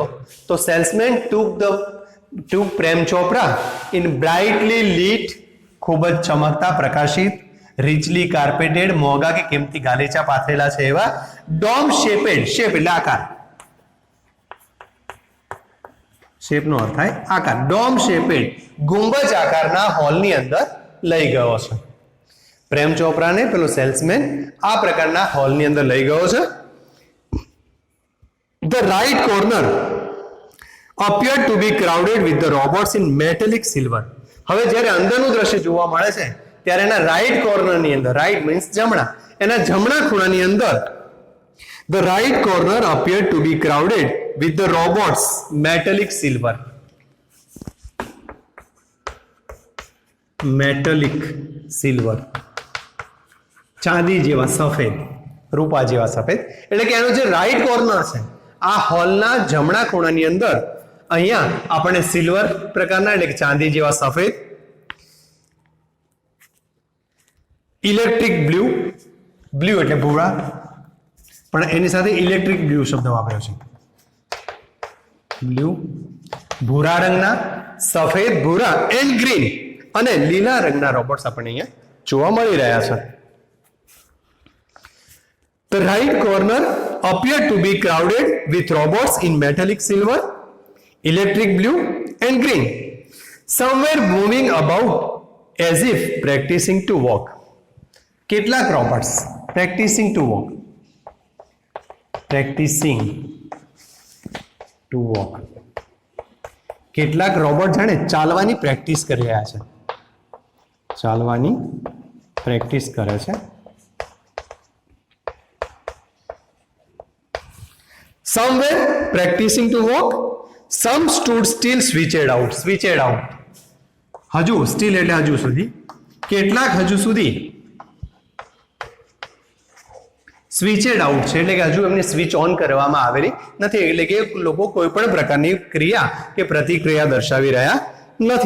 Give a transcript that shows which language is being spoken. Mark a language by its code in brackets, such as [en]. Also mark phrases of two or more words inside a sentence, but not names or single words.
[gu] તો [en] salesman took [gu] પ્રેમ ચોપરા [en] in brightly lit, [gu] ખૂબ જ ચમકતા, પ્રકાશિત, [en] richly carpeted, [gu] મોંઘા કે કિંમતી ગાલીચા પાથરેલા છે એવા [en] dome shaped, [gu] શેપ એટલે આકાર, શેપનો અર્થ થાય આકાર, [en] dome shaped [gu] ગુંબજ આકારના હોલની અંદર લઈ ગયો છે. પ્રેમ ચોપરાને પેલો સેલ્સમેન આ પ્રકારના હોલની અંદર લઈ ગયો છે. [en] The right corner appeared to be crowded with the robots in metallic silver. [gu] હવે જ્યારે અંદરનું દ્રશ્ય જોવા મળે છે ત્યારે એના રાઈટ કોર્નરની અંદર, [en] right means [gu] જમણા, એના જમણા ખૂણાની અંદર [en] the right corner appeared to be crowded with the robots metallic silver. metallic silver, [gu] ચાંદી જેવા સફેદ, રૂપા જેવા સફેદ. એટલે કે એનો જે રાઈટ કોર્નર છે આ હોલના જમણા ખૂણાની અંદર અહીંયા આપણે સિલ્વર પ્રકારના એટલે કે ચાંદી જેવા સફેદ, [en] electric blue [gu] એટલે ભૂરા, પણ એની સાથે [en] electric blue [gu] શબ્દ વાપર્યો છે. બ્લુ, ભૂરા રંગના, સફેદ, ભૂરા [en] and green [gu] અને લીલા રંગના રોબોટ્સ આપણને અહીંયા જોવા મળી રહ્યા છે. [en] The right corner appeared to be crowded with robots in metallic silver, electric blue and green. Some were moving about as if practicing to walk. [gu] કેટલાક રોબોટ્સ [en] practicing to walk, practicing to walk. [gu] કેટલાક રોબોટ જાણે ચાલવાની પ્રેક્ટિસ કરી રહ્યા છે. ચાલવાની પ્રેક્ટિસ કરે છે. [en] Some were practicing to walk. Some stood still, switched out. Switched out. [gu] હજુ સ્ટીલ એટલે હજુ સુધી. કેટલાક હજુ સુધી [en] switched out [gu] છે એટલે કે હજુ એમને [en] switch on [gu] કરવામાં આવેલી નથી, એટલે કે લોકો કોઈ પણ પ્રકારની ક્રિયા કે પ્રતિક્રિયા દર્શાવી રહ્યા નથી.